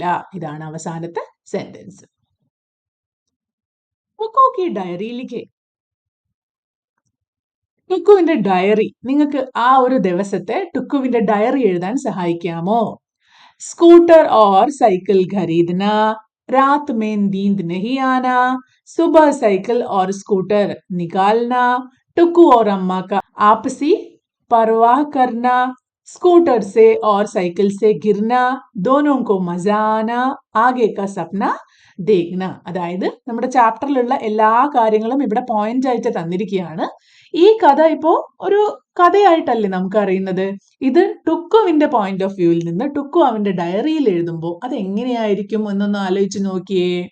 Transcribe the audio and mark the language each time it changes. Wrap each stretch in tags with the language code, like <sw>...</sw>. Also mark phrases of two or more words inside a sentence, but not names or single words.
<ml>ഇതാണ് അവസാനത്തെ സെന്റൻസ്. ടുക്കു</ml> <hi>डायरी लिखे.</hi> <ml>ടുക്കുവിന്റെ ഡയറി. നിങ്ങൾക്ക് ആ ഒരു ദിവസത്തെ ടുക്കുവിന്റെ ഡയറി എഴുതാൻ സഹായിക്കാമോ?</ml> <hi>स्कूटर और साइकिल खरीदना, रात में नींद नहीं आना, सुबह साइकिल और स्कूटर निकालना, टुक्कू और अम्मा का आपसी परवाह करना, स्कूटर से और साइकिल से गिरना, दोनों को मजा आना, आगे का सपना देखना.</hi> <ml>അതായത് നമ്മുടെ ചാപ്റ്ററിലുള്ള എല്ലാ കാര്യങ്ങളും ഇവിടെ പോയിന്റ് ആയിട്ട് തന്നിരിക്കുകയാണ്. ഈ കഥ ഇപ്പോ ഒരു കഥയായിട്ടല്ലേ നമുക്ക് അറിയുന്നത്. ഇത് ടുക്കുവിന്റെ</ml> <en>point of view</en> <ml>നിന്ന് ടുക്കു അവന്റെ ഡയറിയിൽ എഴുതുമ്പോൾ അത് എങ്ങനെയായിരിക്കും എന്നൊന്ന് ആലോചിച്ച് നോക്കിയേ.</ml>